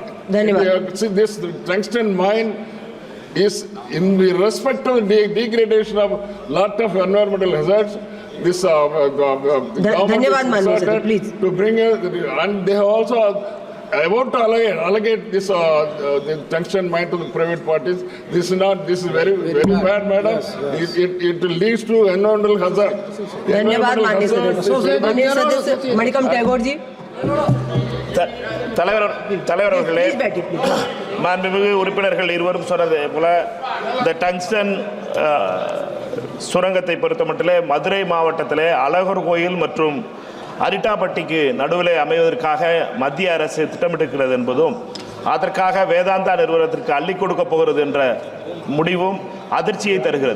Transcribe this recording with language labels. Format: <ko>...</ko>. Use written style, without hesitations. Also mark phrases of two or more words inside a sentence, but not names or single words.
<en>See, this tungsten mine is in respect to the degradation of lot of environmental hazards. This government is to bring and they have also about to allocate this the tungsten mine to the private parties. This is very bad, madam. Yes. It leads to environmental hazard.</en> <hi>धन्यवाद माननीय सदस्य मणिकम टैगोर जी।</hi> <ta>தலைவர் அவர்களே, மாண்புமிகு உறுப்பினர்கள் இருவரும் சொன்னது போல இந்த டங்ஸ்டன் சுரங்கத்தை பொறுத்தமட்டிலே மதுரை மாவட்டத்திலே அழகர் கோயில் மற்றும் அரிட்டாப்பட்டிக்கு நடுவிலே அமைவதற்காக மத்திய அரசு திட்டமிட்டிருக்கிறது என்பதும், அதற்காக வேதாந்தா நிறுவனத்திற்கு அள்ளி கொடுக்க போகிறது என்ற முடிவும் அதிர்ச்சியை தருகிறது.</ta>